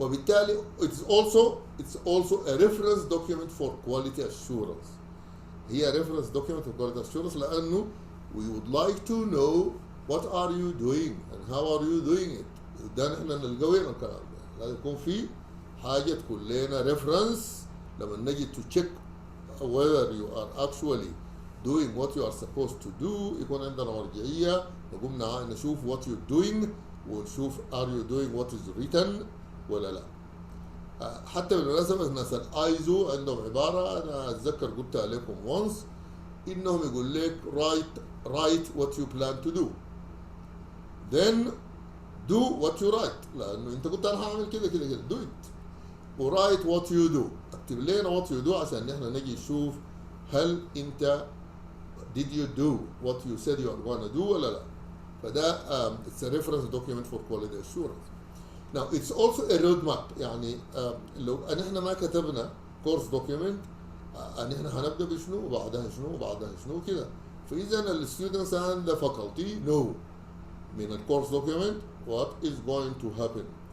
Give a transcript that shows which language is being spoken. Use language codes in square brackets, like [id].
[en] وبالتالي it's also a reference document for quality assurance. هي reference document for quality assurance لأنه we would like to know what are you doing and how are you doing it. [ar] ده نحن نلقى وين الكلام ده؟ لازم يكون في حاجة تكون لنا ريفرنس لما نجي [en] to check whether you are actually doing what you are supposed to do. [ar] يكون عندنا مرجعية نقوم نشوف [en] what you're doing [ar] ونشوف [en] are you doing what is written [ar] ولا لا. حتى بالمناسبة الناس الايزو عندهم عبارة أنا أتذكر قلتها لكم once، إنهم يقول لك [en] write what you plan to do then do what you write. [ar] لأنه أنت قلت أنا هعمل كده كده كده [en] do it، [ar] ورايت [en] what you do، [ar] اكتب لنا what you do عشان نحن نجي نشوف هل أنت [en] did you do what you said you are gonna do [ar] ولا لا. [en] فده it's a reference document for quality assurance. Now it's also a roadmap. [ar] يعني لو نحن ما كتبنا course document نحن هنبدأ بشنو وبعدها شنو وبعدها شنو كده. [en] فإذا الستودنتس and the faculty know من الكورس document what is going to happen.